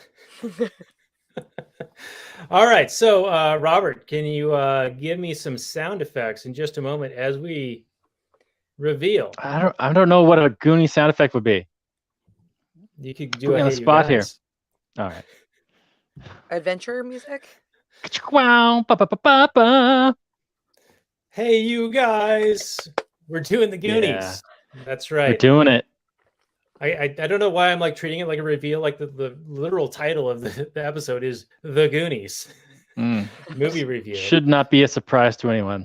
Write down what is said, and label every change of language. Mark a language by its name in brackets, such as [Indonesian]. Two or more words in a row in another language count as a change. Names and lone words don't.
[English] All right, so Robert, can you give me some sound effects in just a moment as we reveal? I don't know what a Goonie sound effect would be. You could do on the spot here. All right. Adventure music. Wow, ba, ba, ba, ba, ba. Hey, you guys. We're doing the Goonies. Yeah. That's right. We're doing it. I don't know why I'm like treating it like a reveal. Like the literal title of the episode is The Goonies. Movie review. Should not be a surprise to anyone.